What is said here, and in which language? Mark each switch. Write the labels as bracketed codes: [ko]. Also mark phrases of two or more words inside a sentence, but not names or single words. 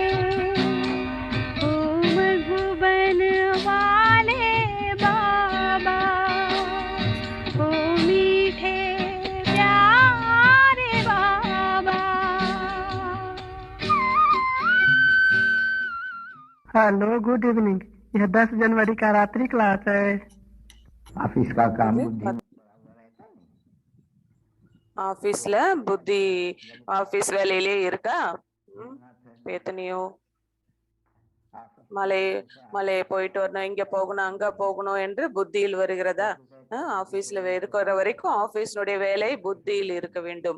[hi] ओ मधुबन वाले बाबा ओ मीठे प्यारे बाबा। [en] Hello, good evening. [hi] यह 10 जनवरी का रात्रि क्लास है। ऑफिस का काम बुद्धि [ta] ஆபீஸ்ல புத்தி ஆபீஸ் வேலையிலே இருக்கா? எத்தனையோ மலை போயிட்டு வரணும், இங்க போகணும் அங்க போகணும் என்று புத்தியில் வருகிறதா? ஆபீஸ்ல இருக்கிற வரைக்கும் ஆபீஸ்னுடைய வேலை புத்தியில் இருக்க வேண்டும்.